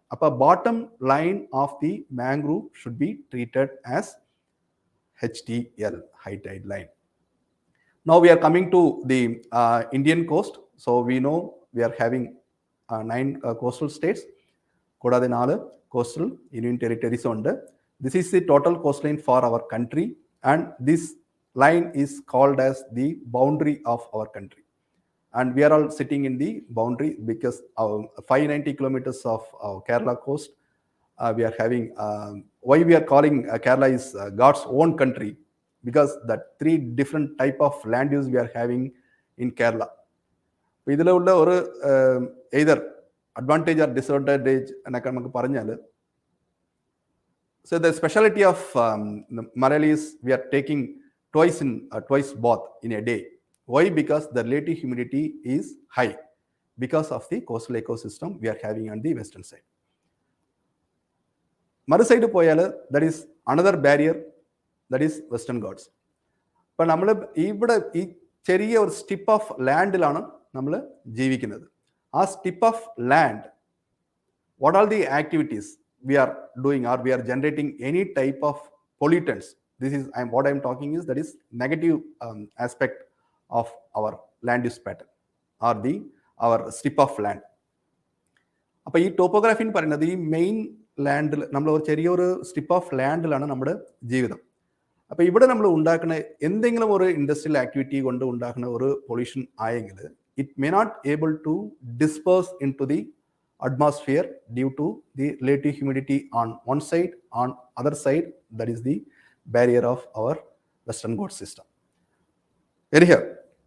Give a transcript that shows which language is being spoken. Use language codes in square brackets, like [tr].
[ml] അപ്പോൾ [en] Bottom line of the mangrove should be treated as HTL, high tide line. Now we are coming to the Indian coast. So we know we are having 9 coastal states, [ml] കൂടാതെ [en] 4 coastal union territories [ml] ഉണ്ട്. [en] This is the total coastline for our country, and this line is called as the boundary of our country. And we are all sitting in the boundary because 590 kilometers of Kerala coast we are having. Why we are calling Kerala is God's own country, because that 3 different type of land use we are having in Kerala. [ml] ഇതിൽ ഉള്ള ഒരു [en] either advantage or disadvantage [ml] എന്നൊക്കെ നമുക്ക് പറഞ്ഞാൽ, [en] so the speciality of Malayali is we are taking twice bath in a day. Why? Because the relative humidity is high because of the coastal ecosystem we are having on the western side. [ml] മറു side പോയാൽ [en] that is another barrier, that is Western Ghats. [ml] അപ്പം നമ്മൾ ഇവിടെ ഈ ചെറിയ ഒരു സ്റ്റിപ്പ് of ലാൻഡിലാണ് നമ്മൾ ജീവിക്കുന്നത്. [en] ആ strip of land, what are the activities we are doing, or we are generating any type of pollutants. This is what I am talking is, that is negative aspect of our land use pattern or our strip of land. [ml] അപ്പോൾ ഈ topography എന്ന് പറയുന്നത് ഈ main ലാൻഡിൽ നമ്മൾ ഒരു ചെറിയൊരു strip of ലാൻഡിലാണ് നമ്മുടെ ജീവിതം. അപ്പോൾ ഇവിടെ നമ്മൾ ഉണ്ടാക്കുന്ന എന്തെങ്കിലും ഒരു ഇൻഡസ്ട്രിയൽ ആക്ടിവിറ്റി കൊണ്ട് ഉണ്ടാക്കുന്ന ഒരു പൊല്യൂഷൻ ആയെങ്കിൽ [en] it may not able to disperse into the atmosphere due to the relative humidity on one side, on other side, that is the barrier of our Western Ghats system. Very here.